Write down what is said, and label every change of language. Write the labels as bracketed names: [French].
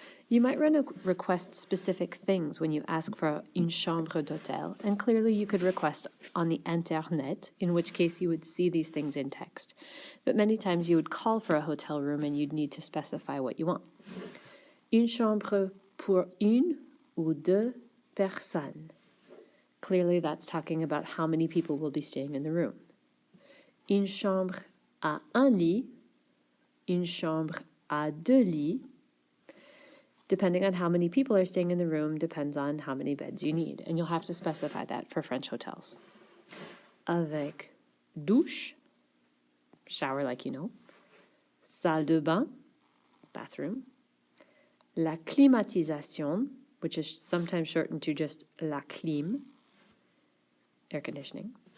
[English] You might request specific things when you ask for une chambre d'hôtel, and clearly you could request on the internet, in which case you would see these things in text. But many times you would call for a hotel room and you'd need to specify what you want. [French] Une chambre pour une ou deux personnes. [English] Clearly that's talking about how many people will be staying in the room. [French] Une chambre à un lit, une chambre à deux lits, [English] depending on how many people are staying in the room, depends on how many beds you need. And you'll have to specify that for French hotels. [French] Avec douche, [English] shower like you know. Salle de bain, bathroom. La climatisation, which is sometimes shortened to just la clim, air conditioning.